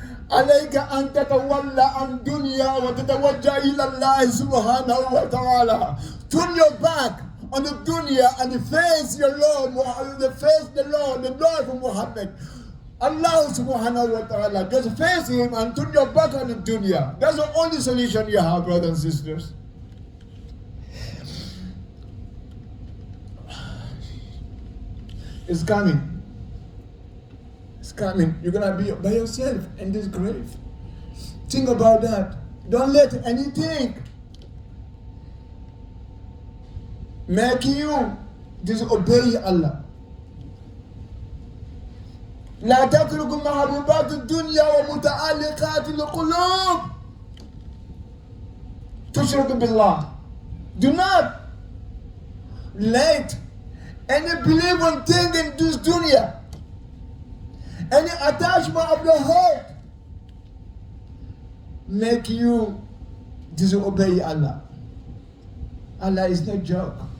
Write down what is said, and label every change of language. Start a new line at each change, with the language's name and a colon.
Arabic: عليك أن تتولى عن دنيا وتتوجه إلى الله سبحانه وتعالى.
English: Turn your back on the dunya and face your Lord, the Lord of Muhammad. Allah subhanahu wa ta'ala. Just face Him and turn your back on the dunya. That's the only solution you have, brothers and sisters. It's coming. It's coming. You're going to be by yourself in this grave. Think about that. Don't let anything make you disobey Allah.
Arabic: لا تتركوا محبوبات الدنيا ومتعلقات القلوب تشرك بالله.
English: Do not let any believing thing in this dunya, any attachment of the heart, make you disobey Allah. Allah is no joke.